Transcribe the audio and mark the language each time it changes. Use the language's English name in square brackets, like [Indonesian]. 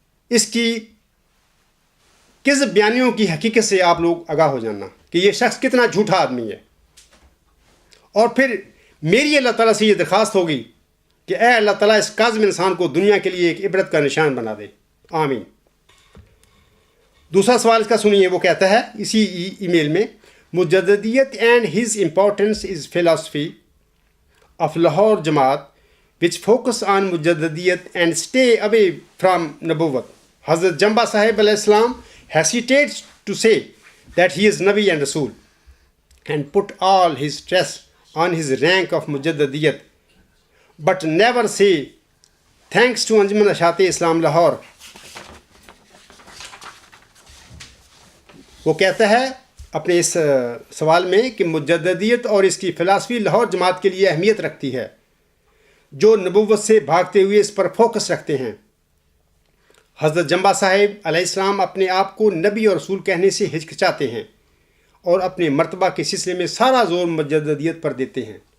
[Urdu] اس کی کذب بیانیوں کی حقیقت سے آپ لوگ آگاہ ہو جانا کہ یہ شخص کتنا جھوٹا آدمی ہے، اور پھر میری اللہ تعالیٰ سے یہ درخواست ہوگی کہ اے اللہ تعالیٰ اس کاذب انسان کو دنیا کے لیے ایک عبرت کا نشان بنا دے، آمین۔ دوسرا سوال اس کا سنیے، وہ کہتا ہے اسی ای میل میں، [English] مجددیت and his importance as philosophy of Lahore Jamaat which focus on مجددیت and stay away from نبوت. حضرت جمبا صاحب علیہ السلام hesitates to say that he is Nabi and Rasul and put all his stress on his rank of مجددیت, but never say thanks to Anjuman Ishaat Islam Lahore. [Urdu] وہ کہتا ہے اپنے اس سوال میں کہ مجددیت اور اس کی فلسفی لاہور جماعت کے لیے اہمیت رکھتی ہے جو نبوت سے بھاگتے ہوئے اس پر فوکس رکھتے ہیں. حضرت جمبا صاحب علیہ السلام اپنے آپ کو نبی اور رسول کہنے سے ہچکچاتے ہیں اور اپنے مرتبہ کے سلسلے میں سارا زور مجددیت پر دیتے ہیں.